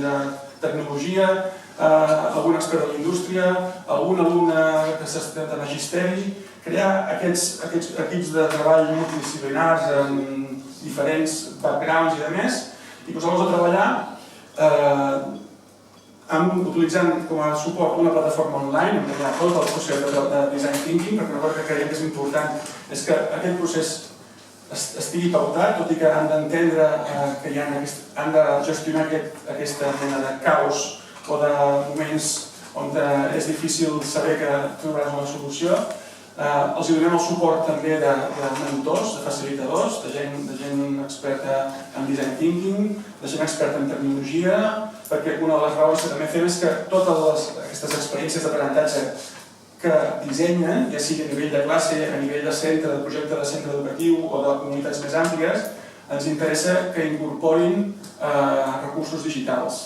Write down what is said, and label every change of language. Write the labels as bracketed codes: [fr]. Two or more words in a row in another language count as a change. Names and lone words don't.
[ca] de tecnologia, algun expert de la indústria, algun alumne de magisteri, crear aquests equips de treball multidisciplinars amb diferents backgrounds i demés, i posar-los a treballar utilitzant com a suport una plataforma online on hi ha tot el procés de [en] design thinking, [ca] perquè una cosa que creiem que és important és que aquest procés estigui pautat, tot i que han d'entendre que han de gestionar aquesta mena de caos o de moments on és difícil saber que trobaràs una solució. Els donem el suport també de mentors, de facilitadors, de gent experta en [en] design thinking, [ca] de gent experta en tecnologia, perquè una de les raons que també fem és que totes aquestes experiències d'aprenentatge que dissenyen, ja sigui a nivell de classe, a nivell de centre, de projecte de centre educatiu o de comunitats més àmplies, ens interessa que incorporin recursos digitals.